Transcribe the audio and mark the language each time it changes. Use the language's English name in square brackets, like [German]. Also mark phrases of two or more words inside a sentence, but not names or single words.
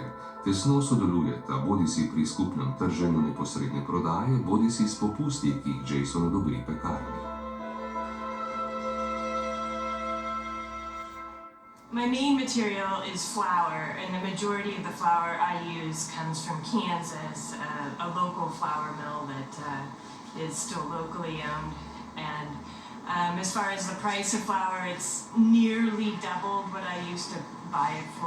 [Slovenian] Tesno sodelujeta bodisi pri skupnem trženju neposredne prodaje, bodisi s popusti, ki jih Jason odobri pekarni. [English] My main material is flour, and the majority of the flour I use comes from Kansas, a local flour mill that is still locally owned. And as far as the price of flour, it's nearly doubled what I used to buy it for.